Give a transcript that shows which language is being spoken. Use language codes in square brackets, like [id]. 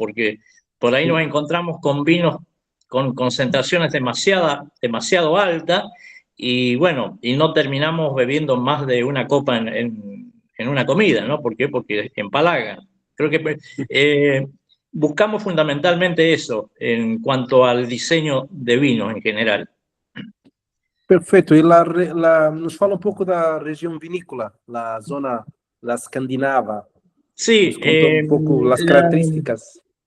[es] Porque por ahí nos encontramos con vinos con concentraciones demasiado altas y bueno, y no terminamos bebiendo más de una copa en una comida, ¿no? ¿Por qué? Porque empalagan. Creo que buscamos fundamentalmente eso en cuanto al diseño de vinos en general. [pt] Perfeito. E nos fala um pouco da região vinícola, a zona escandinava. [es] Sí, nos [pt] conta [es] un poco las características.